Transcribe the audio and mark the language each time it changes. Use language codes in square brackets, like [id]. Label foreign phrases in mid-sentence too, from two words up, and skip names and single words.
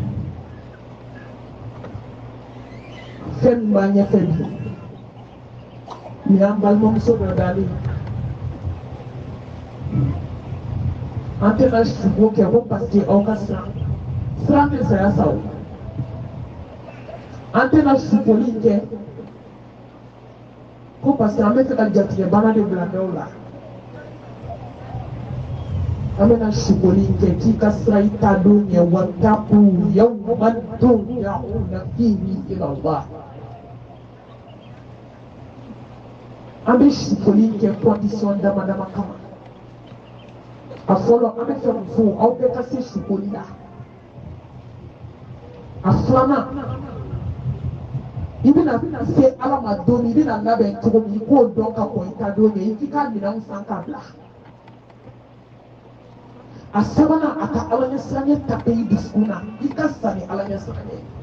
[bm] fɛn min b'a ɲɛfɛ bi nin y'an balimamuso dɔ dalen an tɛna sugo kɛ ko [fr] parce que [bm] aw ka siran tɛ saya sa o an tɛna sugoli kɛ ko [fr] parce que [bm] an bɛ fɛ ka jatigɛ bana de bila dɔw la an bɛna sugoli kɛ k'i ka sira i ta don ɲɛ [ar] وَاتَّقُوا يَوْمًا تُرْجَعُونَ فِيهِ إِلَى اللَّهِ [bm] an bɛ sugoli kɛ condition dama dama kama a fɔlɔ an bɛ fɛ mun fɔ aw bɛɛ ka se sugoli la a filanan i bɛna se ala ma don min i bɛna labɛn cogo min i k'o dɔn ka kɔn i ta don ɲɛ i k'i ka minɛnw san k'a bila a sabanan a ka ala ɲɛ siranɲɛ tape i dusukun na i ka sa ni ala ɲɛ siranɲɛ